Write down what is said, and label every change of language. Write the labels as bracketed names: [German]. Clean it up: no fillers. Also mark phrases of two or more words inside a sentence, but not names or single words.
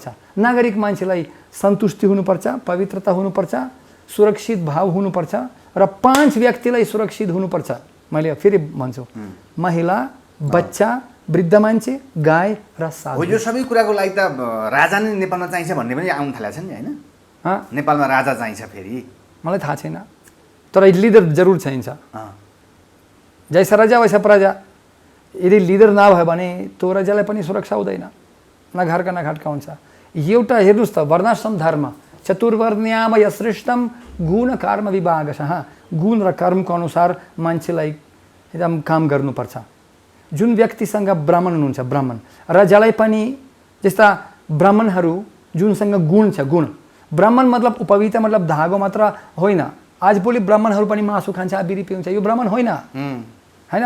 [Nepali] नागरिक मान्छेलाई सन्तुष्टि हुनुपर्छ, पवित्रता हुनुपर्छ, सुरक्षित भाव हुनुपर्छ र 5 व्यक्तिलाई सुरक्षित हुनुपर्छ। मैले फेरि भन्छु, महिला, बच्चा, वृद्ध मान्छे, गाई र साधु। यो सबै कुराको लागि त राजा नै नेपालमा चाहिन्छ भन्ने पनि आउन थालेको छ नि, होइन? नेपालमा राजा चाहिन्छ फेरि? मलाई थाहा छैन, तर लिडर जरुर चाहिन्छ। [Hindi] जैसा राजा वैसा प्रजा। [Nepali] यदि लिडर नभयो भने त्यो राजालाई पनि सुरक्षा हुँदैन, [Hindi] न घरका न घाटका [Nepali] हुन्छ। एउटा हेर्नुहोस् त, [Sanskrit] वर्णाश्रम धर्म चतुर्वर्ण्याम यश्रेष्ठम गुण कर्म विभागशः। [Nepali] गुण र कर्मको अनुसार मान्छेलाई एकदम काम गर्नुपर्छ। जुन व्यक्तिसँग ब्राह्मण हुनुहुन्छ, ब्राह्मण राजालाई पनि, जस्ता ब्राह्मणहरू जुनसँग गुण छ, गुण। ब्राह्मण मतलब उपविता मतलब धागो मात्र होइन। आजभोलि ब्राह्मणहरू पनि मासु खान्छ, बिरी पिउँछ, यो ब्राह्मण होइन, होइन?